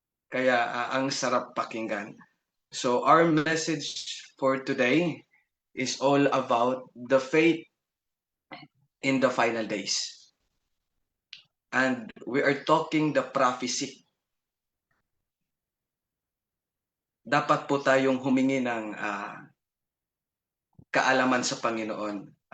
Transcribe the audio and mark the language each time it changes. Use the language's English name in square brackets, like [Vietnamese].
[Filipino] Kaya ang sarap pakinggan. [English] So our message for today is all about the faith in the final days. And we are talking the prophecy. [Filipino] Dapat po tayong humingi ng kaalaman sa Panginoon.